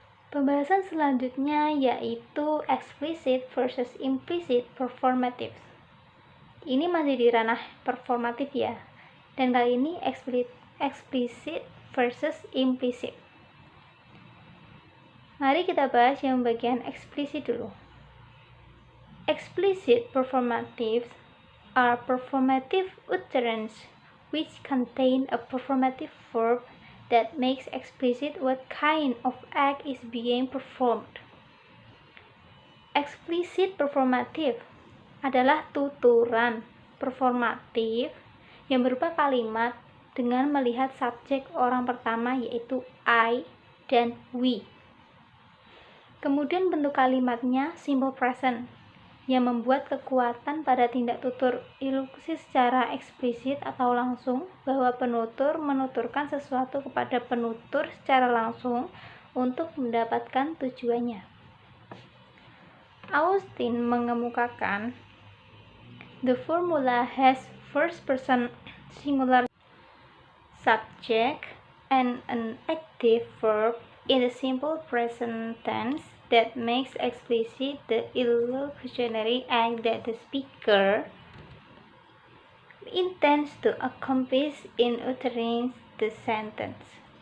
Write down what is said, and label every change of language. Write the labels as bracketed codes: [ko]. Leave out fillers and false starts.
[id] Pembahasan selanjutnya yaitu explicit versus implicit performative. Ini masih di ranah performatif ya. Dan kali ini explicit versus implicit. Mari kita bahas yang bagian eksplisit dulu. [en] Explicit performatives are performative utterances which contain a performative verb that makes explicit what kind of act is being performed. [id] Explicit performative adalah tuturan performatif yang berupa kalimat dengan melihat subjek orang pertama, yaitu I dan we. Kemudian bentuk kalimatnya simple present yang membuat kekuatan pada tindak tutur ilusi secara eksplisit atau langsung bahwa penutur menuturkan sesuatu kepada penutur secara langsung untuk mendapatkan tujuannya. [en] Austin mengemukakan the formula has first person singular subject and an active verb in the simple present tense that makes explicit the illusionary act that the speaker intends to accomplish in uttering the sentence.